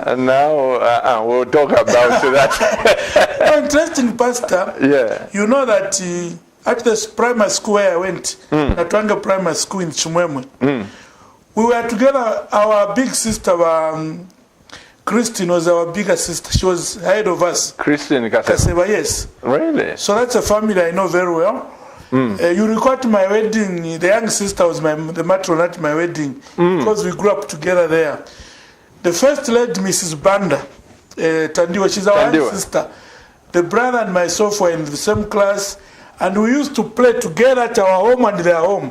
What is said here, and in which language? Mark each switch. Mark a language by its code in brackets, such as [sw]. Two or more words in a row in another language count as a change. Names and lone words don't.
[en] And now we'll talk about that. Interesting, Pastor. Yeah. You know that at the primary school where I went, Natwanga Primary School in Chimwemwe, we were together. Our big sister, Christine, was our bigger sister. She was ahead of us. Christine Kaseba. Kaseba, yes. Really? So that's a family I know very well. You recall to my wedding, the young sister was the matron at my wedding because we grew up together there. The first lady, Mrs. Banda, Tandiwa, she's our young sister. The brother and myself were in the same class, and we used to play together at our home and their home.